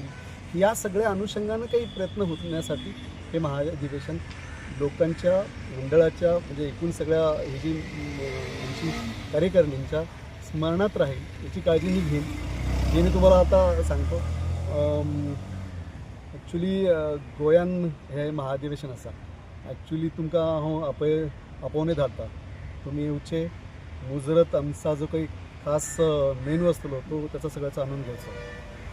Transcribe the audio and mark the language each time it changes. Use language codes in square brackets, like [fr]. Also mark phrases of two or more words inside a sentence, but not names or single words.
[mr] या सगळ्या अनुषंगानं काही प्रयत्न होण्यासाठी हे महाअधिवेशन लोकांच्या मंडळाच्या, म्हणजे एकूण सगळ्या ही जी आमची कार्यकारिणींच्या स्मरणात राहील याची काळजी मी घेईन. जे मी तुम्हाला आता सांगतो, ॲक्च्युली गोंयान हे महाअधिवेशन आसा. [kok] ॲक्च्युली तुमकां हांव आपोवने धाडटा. तुमी येवचे, मुजरत आमचा जो काही खास मेनू आसतलो तो त्याचा सगळ्याचा आनंद घ्यायचा.